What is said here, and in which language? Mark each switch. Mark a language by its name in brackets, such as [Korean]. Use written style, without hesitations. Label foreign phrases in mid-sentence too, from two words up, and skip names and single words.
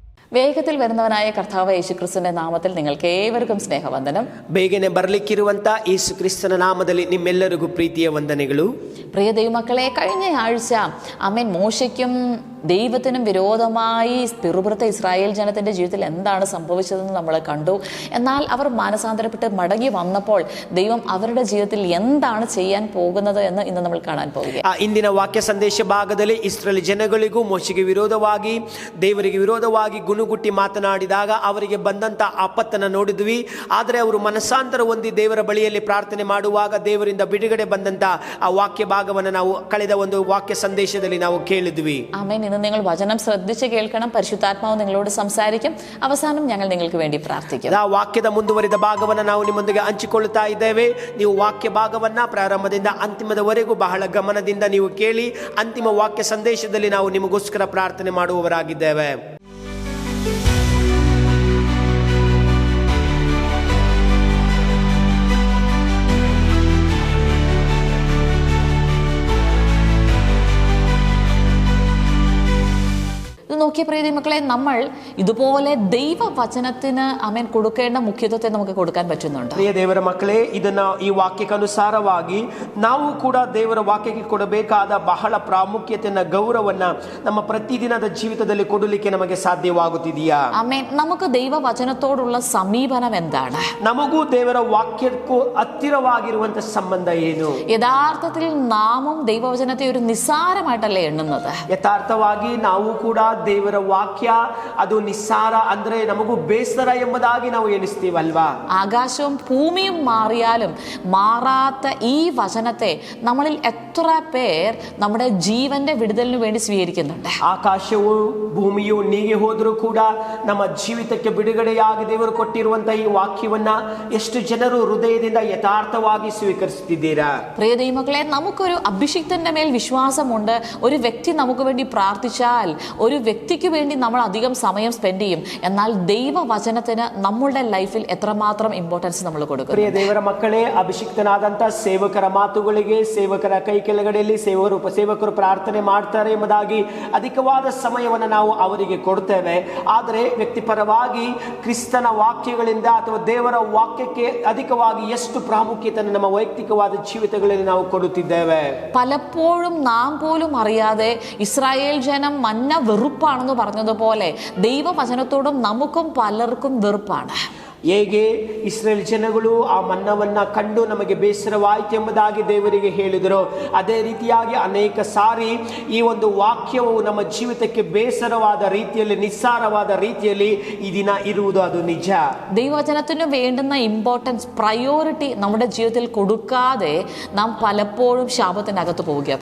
[Malayalam] വേഗത്തിൽ വരുന്നവനായ കർത്താവ് യേശുക്രിസ്തുവിന്റെ നാമത്തിൽ നിങ്ങൾക്ക് ഏവർക്കും സ്നേഹവന്ദനം. [Kannada] ಬೇಗನೆ ಬರಲಿಕ್ಕಿರುವಂತ ಯೇಸು ಕ್ರಿಸ್ತನ ನಾಮದಲ್ಲಿ ನಿಮ್ಮೆಲ್ಲರಿಗೂ ಪ್ರೀತಿಯ ವಂದನೆಗಳು. [Malayalam] പ്രിയ ദൈവമക്കളെ, കഴിഞ്ഞ ആഴ്ച മോശയ്ക്കും ദൈവത്തിനും വിരോധമായി പിറുപിറുത്ത ഇസ്രായേൽ ജനത്തിന്റെ ജീവിതത്തിൽ എന്താണ് സംഭവിച്ചതെന്ന് നമ്മൾ കണ്ടു. എന്നാൽ അവർ മാനസാന്തരപ്പെട്ട് മടങ്ങി വന്നപ്പോൾ ദൈവം അവരുടെ ജീവിതത്തിൽ എന്താണ് ചെയ്യാൻ പോകുന്നത് എന്ന് ഇന്ന് നമ്മൾ കാണാൻ പോവുകയാണ്. [Kannada] ಇಂದಿನ ವಾಕ್ಯ ಸಂದೇಶ ಭಾಗದಲ್ಲಿ ಇಸ್ರಾಯೇಲ್ ಜನಗಳಿಗೂ ಮೋಶೆಗೆ ವಿರೋಧವಾಗಿ ದೇವರಿಗೆ ವಿರೋಧವಾಗಿ ಗುಣಗುಟ್ಟಿ ಮಾತನಾಡಿದಾಗ ಅವರಿಗೆ ಬಂದಂತ ಆಪತ್ತನ್ನು ನೋಡಿದ್ವಿ. ಆದರೆ ಅವರು ಮನಸ್ಸಾಂತರ ಹೊಂದಿ ದೇವರ ಬಳಿಯಲ್ಲಿ ಪ್ರಾರ್ಥನೆ ಮಾಡುವಾಗ ದೇವರಿಂದ ಬಿಡುಗಡೆ ಬಂದಂತ ಆ ವಾಕ್ಯ ಭಾಗವನ್ನು ನಾವು ಕಳೆದ ಒಂದು ವಾಕ್ಯ ಸಂದೇಶದಲ್ಲಿ ನಾವು ಕೇಳಿದ್ವಿ. [Malayalam] ആമേൻ. ഇന്ന് നിങ്ങൾ വചനം ശ്രദ്ധിച്ച് കേൾക്കണം. പരിശുദ്ധാത്മാവ് നിങ്ങളോട് സംസാരിക്കും. അവസാനം ഞങ്ങൾ നിങ്ങൾക്ക് വേണ്ടി പ്രാർത്ഥിക്കും. [Kannada] ಆ ವಾಕ್ಯದ ಮುಂದುವರಿದ ಭಾಗವನ್ನು ನಾವು ನಿಮ್ಮೊಂದಿಗೆ ಹಂಚಿಕೊಳ್ಳುತ್ತಾ ಇದ್ದೇವೆ. ನೀವು ವಾಕ್ಯ ಭಾಗವನ್ನ ಪ್ರಾರಂಭದಿಂದ ಅಂತಿಮದವರೆಗೂ ಬಹಳ ಗಮನದಿಂದ ನೀವು ಕೇಳಿ. ಅಂತಿಮ ವಾಕ್ಯ ಸಂದೇಶದಲ್ಲಿ ನಾವು ನಿಮಗೋಸ್ಕರ ಪ್ರಾರ್ಥನೆ ಮಾಡುವವರಾಗಿದ್ದೇವೆ. [Malayalam] നോക്കിയ പ്രിയ മക്കളെ, നമ്മൾ ഇതുപോലെ ദൈവവചനത്തിന് കൊടുക്കേണ്ട മുഖ്യത്വത്തെ നമുക്ക് കൊടുക്കാൻ പറ്റുന്നുണ്ട്. [Kannada] ಪ್ರಿಯ ದೇವರ ಮಕ್ಕಳೇ, ಇದನ್ನ ಈ ವಾಕ್ಯಕ್ಕೆ ಅನುಸಾರವಾಗಿ ನಾವು ಕೂಡ ದೇವರ ವಾಕ್ಯಕ್ಕೆ ಕೊಡಬೇಕಾದ ಬಹಳ ಪ್ರಾಮುಖ್ಯತೆಯನ್ನ ಗೌರವನ್ನ ನಮ್ಮ ಪ್ರತಿದಿನದ ಜೀವಿತದಲ್ಲಿ ಕೊಡಲಿಕ್ಕೆ ನಮಗೆ ಸಾಧ್ಯವಾಗುತ್ತಿದೆಯಾ? [Malayalam] ആമേൻ. നമുക്ക് ദൈവവചനത്തോടുള്ള സമീപനം എന്താണ്? [Kannada] ನಮಗೂ ದೇವರ ವಾಕ್ಯಕ್ಕೂ ಹತ್ತಿರವಾಗಿರುವಂತ ಸಂಬಂಧ ಏನು? [Malayalam] യഥാർത്ഥത്തിൽ നാമും ദൈവവചനത്തെ ഒരു നിസ്സാരമായിട്ടല്ലേ എണ്ണുന്നത്? [Kannada] ಯಥಾರ್ಥವಾಗಿ ನಾವು ಕೂಡ ದೇವರ ವಾಕ್ಯ ಅದು ನಿಸ್ಸಾರ ಅಂದ್ರೆ ನಮಗೂ ಬೇಸರ ಎಂಬುದಾಗಿ ನಾವು ಎಣಿಸ್ತೀವಲ್ವಾ? [Malayalam] ആകാശവും ഭൂമിയും മാറിയാലും മാറാത്ത ഈ വചനത്തെ നമ്മളിൽ എത്ര പേർ നമ്മുടെ ജീവന്റെ വിടുതലിന് വേണ്ടി സ്വീകരിക്കുന്നുണ്ട്? [Kannada] ಆಕಾಶವು ಭೂಮಿಯು ನೀಗೆ ಹೋದರೂ ಕೂಡ ನಮ್ಮ ಜೀವಿತಕ್ಕೆ ಬಿಡುಗಡೆಯಾಗಿ ದೇವರು ಕೊಟ್ಟಿರುವಂತಹ ಈ ವಾಕ್ಯವನ್ನ ಎಷ್ಟು ಜನರು ಹೃದಯದಿಂದ ಯಥಾರ್ಥವಾಗಿ ಸ್ವೀಕರಿಸುತ್ತಿದ್ದೀರಾ? [Malayalam] പ്രിയ ദൈവമക്കളെ, നമുക്കൊരു അഭിഷിക്തന്റെ മേൽ വിശ്വാസമുണ്ട്. ഒരു വ്യക്തി നമുക്ക് വേണ്ടി പ്രാർത്ഥിച്ചാൽ ഒരു വ്യക്തിക്ക് വേണ്ടി നമ്മൾ അധികം സമയം സ്പെൻഡ് ചെയ്യും. എന്നാൽ ദൈവവചനത്തിന് നമ്മളുടെ ലൈഫിൽ എത്രമാത്രം ഇമ്പോർട്ടൻസ് നമ്മൾ കൊടുക്കും? [Kannada] ಪ್ರಿಯ ದೇವರ ಮಕ್ಕಳೇ, ಅಭಿಷಿಕ್ತನಾದಂತ ಸೇವಕರ ಮಾತುಗಳಿಗೆ, ಸೇವಕರ ಕೈ ಕೆಳಗಡೆಯಲ್ಲಿ ಸೇವಕರು ಪ್ರಾರ್ಥನೆ ಮಾಡ್ತಾರೆ ಎಂಬುದಾಗಿ ಅಧಿಕವಾದ ಸಮಯವನ್ನು ನಾವು ಅವರಿಗೆ ಕೊಡ್ತೇವೆ. ಆದರೆ ವ್ಯಕ್ತಿಪರವಾಗಿ ಕ್ರಿಸ್ತನ ವಾಕ್ಯಗಳಿಂದ ಅಥವಾ ದೇವರ ವಾಕ್ಯಕ್ಕೆ ಅಧಿಕವಾಗಿ ಎಷ್ಟು ಪ್ರಾಮುಖ್ಯತೆಯನ್ನು ನಮ್ಮ ವೈಯಕ್ತಿಕವಾದ ಜೀವಿತಗಳಲ್ಲಿ ನಾವು ಕೊಡುತ್ತಿದ್ದೇವೆ. [Malayalam] പലപ്പോഴും നാം പോലും അറിയാതെ ഇസ്രായേൽ ജനം മന്ന വെറുപ്പാണെന്ന് പറഞ്ഞതുപോലെ ദൈവവചനത്തോടും നമുക്കും പലർക്കും വെറുപ്പാണ്. [Kannada] ಹೇಗೆ ಇಸ್ರೇಲ್ ಜನಗಳು ಆ ಮನ್ನವನ್ನ ಕಂಡು ನಮಗೆ ಬೇಸರವಾಯಿತು ಎಂಬುದಾಗಿ ದೇವರಿಗೆ ಹೇಳಿದರು, ಅದೇ ರೀತಿಯಾಗಿ ಅನೇಕ ಸಾರಿ ಈ ಒಂದು ವಾಕ್ಯವು ನಮ್ಮ ಜೀವಿತಕ್ಕೆ ಬೇಸರವಾದ ರೀತಿಯಲ್ಲಿ, ನಿಸ್ಸಾರವಾದ ರೀತಿಯಲ್ಲಿ ಈ ದಿನ ಇರುವುದು ಅದು ನಿಜ. [Malayalam] ദൈവവചനത്തിന് വേണ്ടുന്ന [English] importance, priority [Malayalam] നമ്മുടെ ജീവിതത്തിൽ കൊടുക്കാതെ നാം പലപ്പോഴും ശാപത്തിനകത്ത് പോവുക.